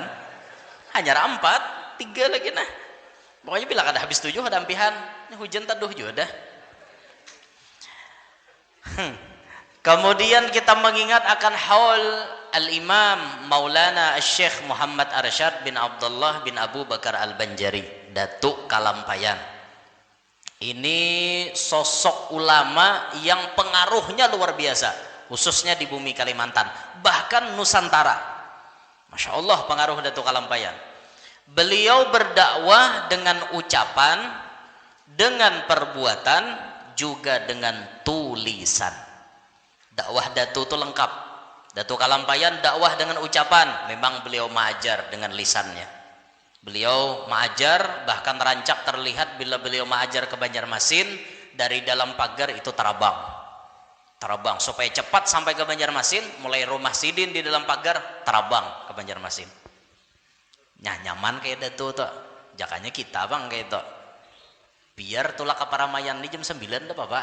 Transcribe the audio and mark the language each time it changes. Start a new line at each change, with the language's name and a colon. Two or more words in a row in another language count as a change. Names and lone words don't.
Indonesian: Hanya 4, 3 lagi nah.
Banjar: Pokoknya bila kada habis 7 kedampihan. Ini hujan taduh juga dah.
Indonesian: Kemudian kita mengingat akan haul Al-Imam Maulana Syekh Muhammad Arsyad bin Abdullah bin Abu Bakar Al-Banjari, Datuk Kalampayan. Ini sosok ulama yang pengaruhnya luar biasa, khususnya di bumi Kalimantan, bahkan Nusantara. Masya Allah pengaruh Datuk Kalampayan. Beliau berdakwah dengan ucapan, dengan perbuatan, juga dengan tulisan. Dakwah Datuk itu lengkap. Datuk Kalampayan dakwah dengan ucapan, memang beliau mengajar dengan lisannya.
Banjar: Beliau mengajar, bahkan rancak terlihat bila beliau mengajar ke Banjarmasin, dari dalam pagar itu terabang supaya cepat sampai ke Banjarmasin, mulai rumah sidin di dalam pagar, terabang ke Banjarmasin. Nah nyaman kayak Datuk tuh, jakanya kita bang kayak itu. Biar tulak ke Paramayan di jam 9 dah Bapak.